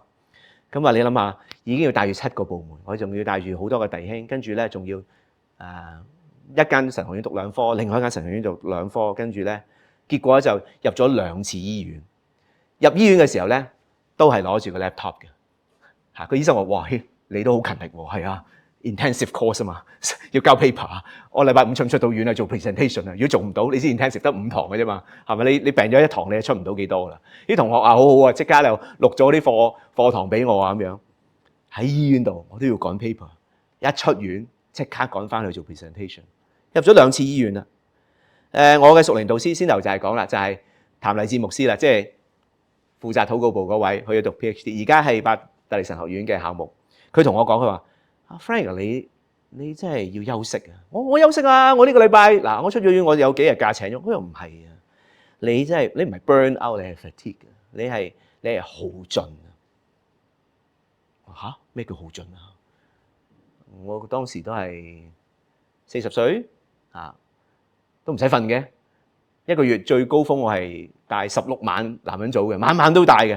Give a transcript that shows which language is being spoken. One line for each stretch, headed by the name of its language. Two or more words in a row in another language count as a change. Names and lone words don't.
Cantonese: 咁你諗下，已經要帶住7個部門，我仲要帶住好多個弟兄，跟住咧仲要一間神學院讀2科，另外一間神學院讀2科，跟住咧結果就入咗2次醫院。入醫院嘅時候咧，都係攞住個 laptop 嘅。個醫生話：哇，你都好勤力喎，係啊 ，
English: intensive course
Cantonese: 啊嘛，要交 paper 啊。我禮拜5出唔出到院啊？做 presentation 啊？如果做唔到，你知 intensive 得5堂嘅啫嘛，係咪？你病咗1堂，你就出唔到幾多啦？啲同學好好啊，即刻就錄咗啲課堂俾我啊咁樣。喺醫院度我都要趕 paper， 一出院即刻趕翻去做 presentation。入咗2次醫院啦。我嘅屬靈導師先頭就係講啦，就係譚勵志牧師啦，即係負責禱告部嗰位，去咗讀 PhD， 而家係伯特利神學院嘅校牧。佢同我講，佢話：Frank 你真係要休息啊！我休息啊！我呢個禮拜嗱，我出咗院，我有幾日假請咗。佢又唔係啊！你真係你唔係
English: burn out，
Cantonese: 你係 fatigue， 你係耗盡啊！嚇，咩叫耗盡啊？我當時都係40歲都唔使瞓嘅。1個月最高峰我係帶16晚男人組嘅，晚晚都帶嘅。